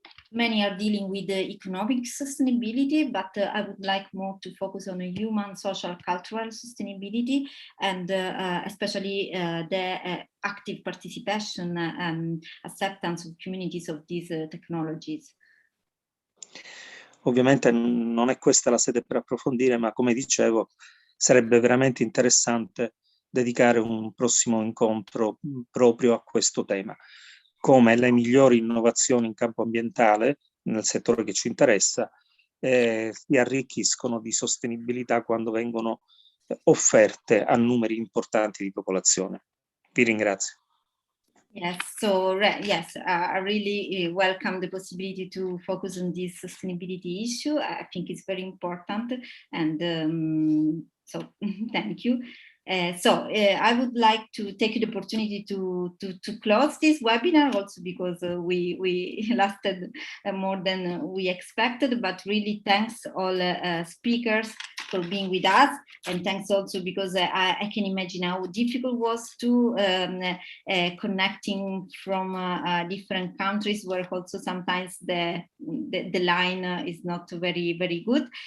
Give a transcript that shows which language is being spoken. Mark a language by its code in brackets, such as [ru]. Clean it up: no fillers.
[en] many are dealing with the economic sustainability, but I would like more to focus on a human, social, cultural sustainability, and especially the active participation and acceptance of communities of these technologies. [it] Ovviamente non è questa la sede per approfondire, ma come dicevo, sarebbe veramente interessante dedicare un prossimo incontro proprio a questo tema, come le migliori innovazioni in campo ambientale, nel settore che ci interessa, si arricchiscono di sostenibilità quando vengono offerte a numeri importanti di popolazione. Vi ringrazio. [en] Yes, so yes, I really welcome the possibility to focus on this sustainability issue. I think it's very important, and so thank you. I would like to take the opportunity to close this webinar, also because we lasted more than we expected, but really thanks all speakers for being with us, and thanks also because I can imagine how difficult it was to connecting from different countries where also sometimes the line is not very good.